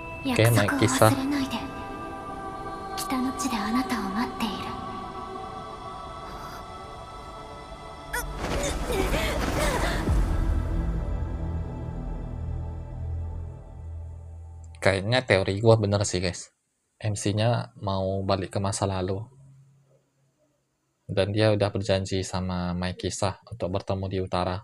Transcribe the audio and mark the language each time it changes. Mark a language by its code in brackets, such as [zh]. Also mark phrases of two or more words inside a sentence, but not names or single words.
[id] Oke, naik [ja] 約束を [id] kisah. [ja] 忘れないで。北の地であなたを待っている。 [id] Kayaknya teori gua bener sih guys. MC-nya mau balik ke masa lalu. Dan dia udah berjanji sama Mai Kisah untuk bertemu di utara.